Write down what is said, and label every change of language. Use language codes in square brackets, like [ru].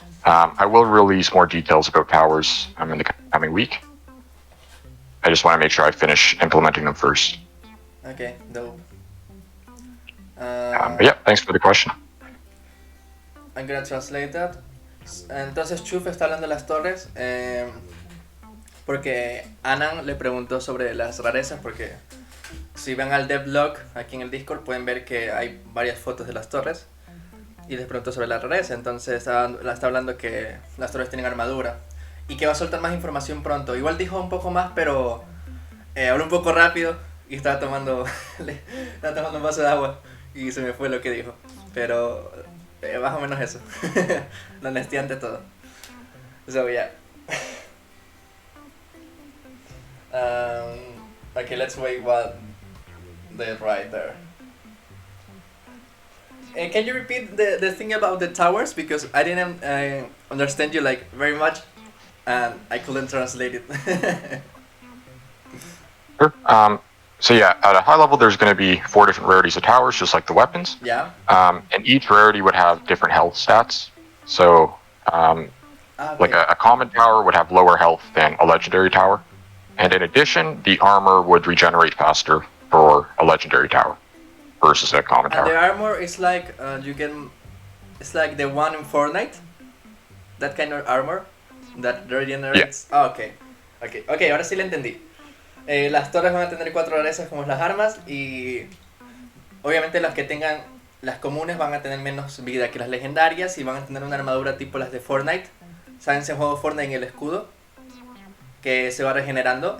[en] I will release more details about towers in the coming week. I just want to make sure I finish implementing them first. Okay, dope. But yeah, thanks for the question. I'm gonna translate that. [es] Entonces Chuf está hablando de las torres porque Anan le preguntó sobre las rarezas, porque si ven al devlog aquí en el Discord pueden ver que hay varias fotos de las torres y les preguntó sobre la rareza. Entonces está hablando que las torres tienen armadura y que va a soltar más información pronto. Igual dijo un poco más, pero habló un poco rápido y estaba tomando un vaso de agua y se me fue lo que dijo, pero más o menos eso. La honestidad ante todo. [en] So yeah. Okay, let's wait what they write there. Can you repeat the thing about the towers, because I didn't understand you like very much and I couldn't translate it. Sure. So yeah, at a high level, there's going to be 4 different rarities of towers, just like the weapons. Yeah. And each rarity would have different health stats. So, like a common tower would have lower health than a legendary tower. And in addition, the armor would regenerate faster for a legendary tower versus a common tower. And the armor is like it's like the one in Fortnite. That kind of armor that regenerates. Yeah. [es] Okay, ahora sí lo entendí. Las torres van a tener 4 rarezas como las armas, y obviamente las que tengan las comunes van a tener menos vida que las legendarias y van a tener una armadura tipo las de Fortnite. ¿Saben ese juego Fortnite en el escudo? Que se va regenerando.